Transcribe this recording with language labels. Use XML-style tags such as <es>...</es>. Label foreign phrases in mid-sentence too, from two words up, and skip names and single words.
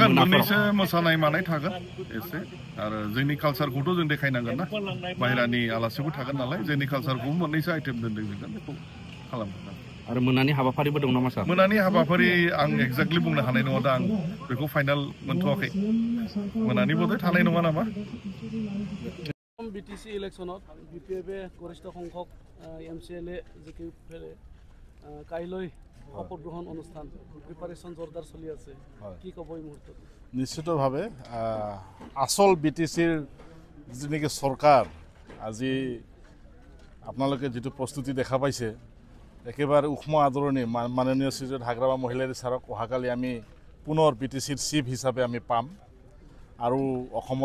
<brx>थागोन मोननैसो मोसानाय मानाय थागोन एसे आरो जोंनि कालसारखौथ' जों देखायनांगोन ना बाहेरानि आलासिबो थागोन नालाय जोंनि कालसारखौबो मोननैसो आइटेम दोनदों जों बेखौ खालामगोन आरो मोनानि हाबाफारिबो दं नामा सार मोनानि हाबाफारि आं एक्जेक्टलि बुंनो हानाय नङा दा आं बेखौ फाइनाल मोनथ'वाखै मोनानि बधय थानाय नङा नामा</brx> <as>বিটিসি ইলেকশনত বিপিএফে গৰিষ্ঠ সংখ্যক এমচিএলএ জিকি ফেলে কাইলৈ শপত গ্ৰহণ অনুষ্ঠান প্ৰিপাৰেশ্যন জোৰদাৰ চলি আছে কি ক'ব এই মুহূৰ্তত নিশ্চিতভাৱে আসল বিটিসিৰ যিনেকি চৰকাৰ আজি আপোনালোকে যেটো প্ৰস্তুতি দেখা পাইছে একেবাৰে উষ্ম আদৰণি মাননীয় শ্ৰীযুত হাগ্ৰামা মহিলাৰী ছাৰক অহাকালি আমি পুনৰ বিটিসিৰ চিফ হিচাপে আমি পাম আৰু অসমৰ</as>